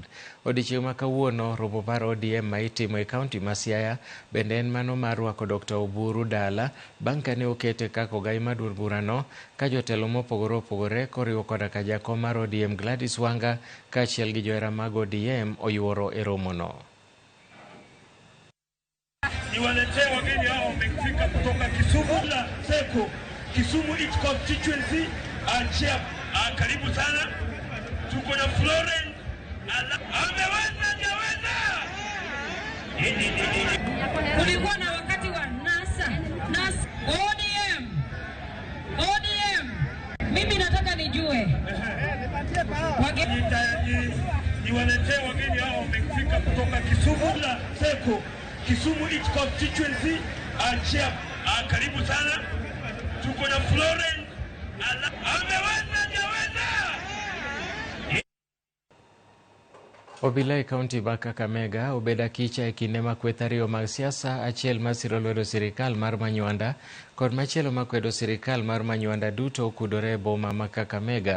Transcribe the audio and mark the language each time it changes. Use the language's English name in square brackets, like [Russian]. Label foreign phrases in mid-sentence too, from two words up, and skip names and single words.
[Luo (Kenya and Tanzania)] Odiechieng' ma kawuono romo mar ODM ma itimo e kaunti ma Siaya bende en mano mar rwako Dr. Oburu dala bang' kane okete kaka ogai mar duond burano ka jotelo mopogore opogore koriwo koda ka jakom mar ODM Gladys Wanga kaachiel gi johera mag ODM oyuoro e romono. [Swahili] Niwaletee wageni hao wamefika kutoka Kisumu la Seko, Kisumu East Constituency. Karibu sana. Tuko na Florence ameweza. Kulikuwa na wakati wa NASA ODM. Mimi nataka nijue niwaletee wageni hao wamefika kutoka Kisumu la Seko, Kisumu East Constituency. Karibu sana. Tuko na Florence ameweza. [Luo (Kenya and Tanzania)] Obila e kaunti ma Kakamega obeda kicha e kinde ma kweth ariyo mag siasa, achiel masiro lwedo sirikal mar Manywanda kod machielo makwedo sirikal mar Manywanda duto okudore e boma ma Kakamega.